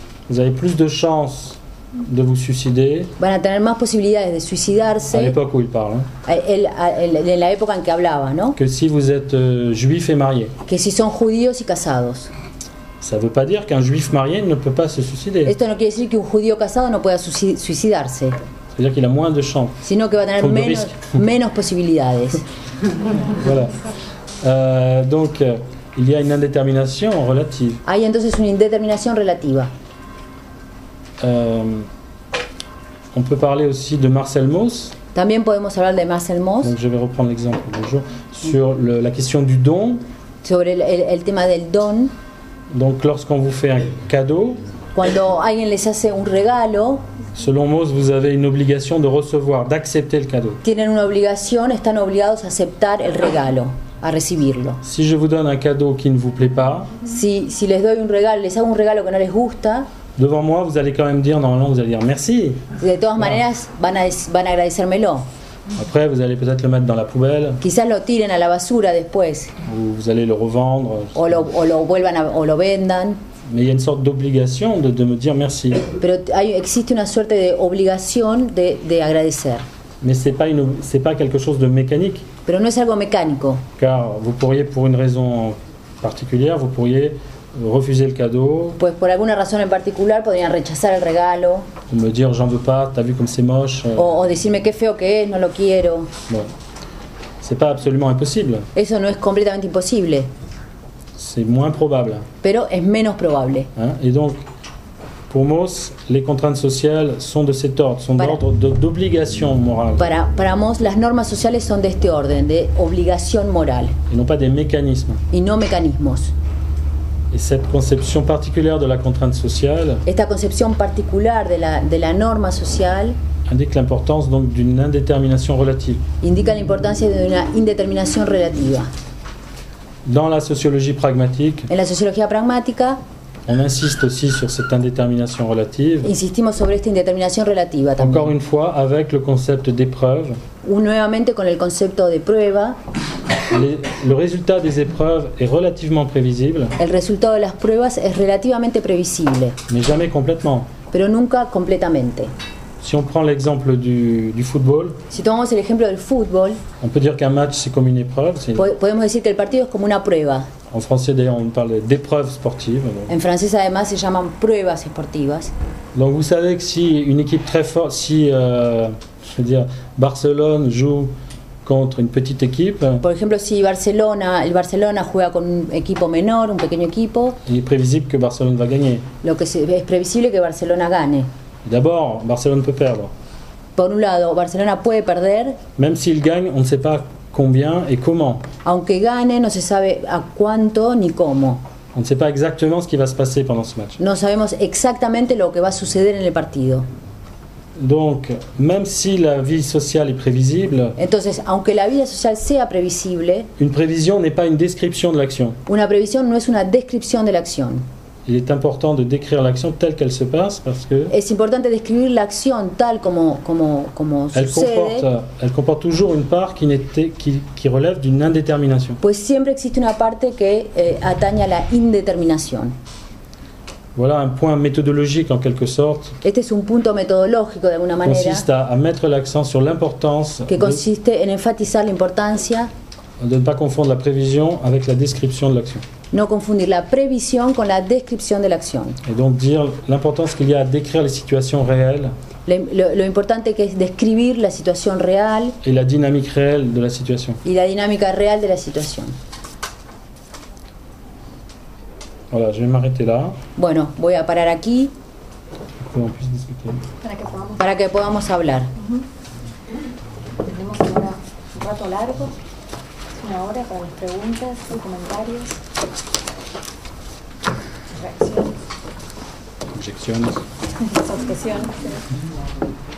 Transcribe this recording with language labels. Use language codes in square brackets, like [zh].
[fr] Vous avez plus de chances de vous suicider. [es] Van a tener más posibilidades de suicidarse. [fr] À l'époque où il parle. [es] En la época en que hablaba, ¿no? [fr] Que si vous êtes juif et marié. [es] Que si son judíos y casados. [fr] Ça ne veut pas dire qu'un juif marié ne peut pas se suicider. [es] Esto no quiere decir que un judío casado no pueda suicidarse. [fr] C'est-à-dire qu'il a moins de chances. [es] Sino que va a tener menos posibilidades. [fr] Voilà. Donc, il y a une indétermination relative. [es] Hay entonces una indeterminación relativa. [fr] On peut parler aussi de Marcel Mauss. [es] También podemos hablar de Marcel Mauss. [fr] Donc je vais reprendre l'exemple du jour sur la question du don. [es] Sobre el tema del don. [fr] Donc lorsqu'on vous fait un cadeau. [es] Cuando alguien les hace un regalo. [fr] Selon Mauss, vous avez une obligation de recevoir, d'accepter le cadeau. [es] Tienen una obligación, están obligados a aceptar el regalo, a recibirlo. [fr] Si je vous donne un cadeau qui ne vous plaît pas. [es] Si les doy un regalo, les hago un regalo que no les gusta. [fr] Devant moi, vous allez quand même dire, normalement, vous allez dire merci. [es] De todas maneras, van a agradecérmelo. [fr] Après, vous allez peut-être le mettre dans la poubelle. [es] Quizás lo tiren a la basura después. [fr] Ou vous allez le revendre. [es] O lo vendan. [fr] Mais il y a une sorte d'obligation de me dire merci. [es] Pero existe una suerte de obligación de agradecer. [fr] Mais c'est pas quelque chose de mécanique. [es] Pero no es algo mecánico. [fr] Car vous pourriez, pour une raison particulière, vous pourriez refuser le cadeau. [es] Pues por alguna razón en particular podrían rechazar el regalo. [fr] O me dire j'en veux pas, t'as vu comme c'est moche. [es] O decirme qué feo que es, no lo quiero. [fr] Bon. C'est pas absolument impossible. [es] Eso no es completamente imposible. [fr] C'est moins probable. [es] Pero es menos probable. [fr] Et donc, pour Mauss, les contraintes sociales sont de cet ordre, sont d'ordre d'obligation morale. [es] Para Mauss, las normas sociales son de este orden, de obligación moral. [fr] Et non pas des mécanismes. [es] Y no mecanismos. [fr] Et cette conception particulière de la contrainte sociale. [es] Esta concepción particular de la norma social. [fr] Indique l'importance donc d'une indétermination relative. [es] Indica la importancia de una indeterminación relativa. [fr] Dans la sociologie pragmatique. [es] En la sociología pragmática. [fr] On insiste aussi sur cette indétermination relative. [es] Insistimos sobre esta indeterminación relativa también. [fr] Encore une fois, avec le concept d'épreuve. [es] Nuevamente con el concepto de prueba. [fr] Le résultat des épreuves est relativement prévisible. [es] El resultado de las pruebas es relativamente previsible. [fr] Mais jamais complètement. [es] pero nunca completamente. [fr] Si on prend l'exemple du football, [es] Si tomamos el ejemplo del fútbol, [fr] on peut dire qu'un match c'est comme une épreuve. [es] podemos decir que el partido es como una prueba. [fr] En français d'ailleurs on parle d'épreuve sportive. [es] En francés además se llaman pruebas esportivas. [fr] Donc vous savez que si une équipe très forte, si je veux dire Barcelone joue contre une petite équipe, [es] Por ejemplo, si el Barcelona juega con un equipo menor, un pequeño equipo, [fr] il est prévisible que Barcelone va gagner. [es] es previsible que Barcelona gane. [fr] D'abord, Barcelone peut perdre. [es] Por un lado, Barcelona puede perder, [fr] Même s'il gagne, on ne sait pas combien et comment. [es] aunque gane no se sabe a cuánto ni cómo. [fr] On ne sait pas exactement ce qui va se passer pendant ce match. [es] No sabemos exactamente lo que va a suceder en el partido. [fr] Donc, même si la vie sociale est prévisible, [es] Entonces, aunque la vida social sea previsible, [fr] une prévision n'est pas une description de l'action. [es] una previsión no es una descripción de la acción. [fr] Il est important de décrire l'action telle qu'elle se passe parce que [es] Es importante describir la acción tal como [fr] elle comporte toujours une part qui relève d'une indétermination. [es] pues siempre existe una parte que atañe a la indeterminación. [fr] Voilà un point méthodologique en quelque sorte [es] Este es un punto metodológico de alguna [fr] qui [es] manera [fr] consiste à mettre l'accent sur l'importance [es] que consiste en enfatizar la importancia, [fr] de ne pas confondre la prévision avec la description de l'action. [es] no confundir la previsión con la descripción de la acción. [fr] Et donc dire l'importance qu'il y a à décrire les situations réelles [es] Lo importante que es describir la situación real [fr] et la dynamique réelle de la situation. [es] y la dinámica real de la situación. [fr] Voilà, je vais m'arrêter là [es] Bueno, voy a parar aquí [fr] pour qu'on puisse discuter. [es] para que podamos hablar. Tenemos ahora un rato largo, una hora para las preguntas y comentarios, reacciones, Objecciones. las objeciones.